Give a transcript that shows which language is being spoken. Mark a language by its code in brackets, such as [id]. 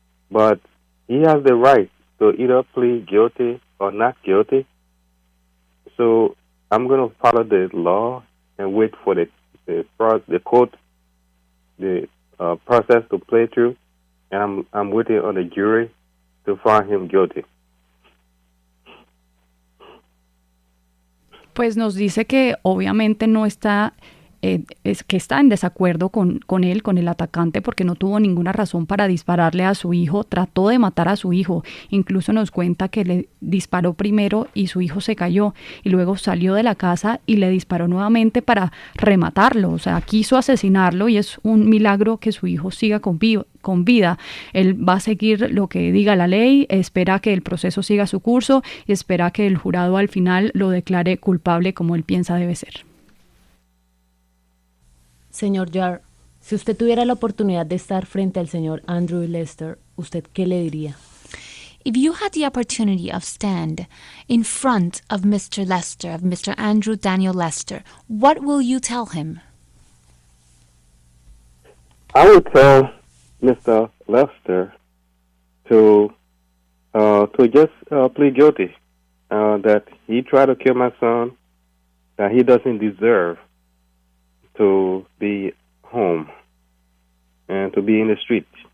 [en] But he has the right to either plead guilty or not guilty. So I'm going to follow the law and wait for the court, the process to play through, and I'm waiting on the jury to find him guilty. [es] Pues nos dice que obviamente no está, es que está en desacuerdo con él, con el atacante, porque no tuvo ninguna razón para dispararle a su hijo. Trató de matar a su hijo, incluso nos cuenta que le disparó primero y su hijo se cayó, y luego salió de la casa y le disparó nuevamente para rematarlo. O sea, quiso asesinarlo, y es un milagro que su hijo siga con vida. Él va a seguir lo que diga la ley, espera que el proceso siga su curso y espera que el jurado al final lo declare culpable como él piensa debe ser. Señor Yarl, si usted tuviera la oportunidad de estar frente al señor Andrew Lester, ¿usted qué le diría? [en] If you had the opportunity of stand in front of Mr. Lester, of Mr. Andrew Daniel Lester, what will you tell him? I would tell Mr. Lester to just plead guilty, that he tried to kill my son, that he doesn't deserve to be home and to be in the street.